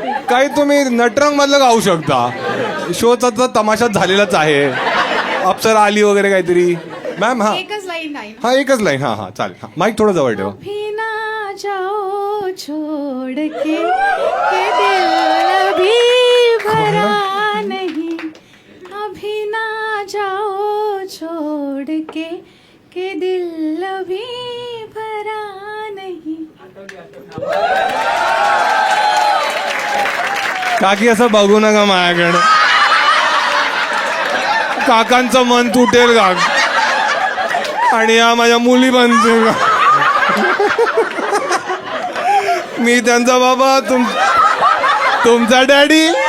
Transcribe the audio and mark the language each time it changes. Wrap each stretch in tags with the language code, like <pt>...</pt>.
<mr>काही तुम्ही नटरंग मधलं गाऊ शकता, शोचा तर तमाशाच झालेलाच आहे. अप्सरा आली वगैरे काहीतरी. मॅम हा एकच लाईन नाही. हा एकच लाईन. हा चालेल. हा माईक थोडं जवळ ठेवा.</mr> <hi>अभी ना जाओ छोड़ के दिल अभी भरा नहीं. अभी ना जाओ छोड़ के दिल अभी भरा नहीं.</hi> <mr>काकी असं बघू नका माझ्याकडे, काकांचं मन तुटेल का आणि या माझ्या मुली बनतील का. मी त्यांचा बाबा, तुमचा डॅडी.</mr>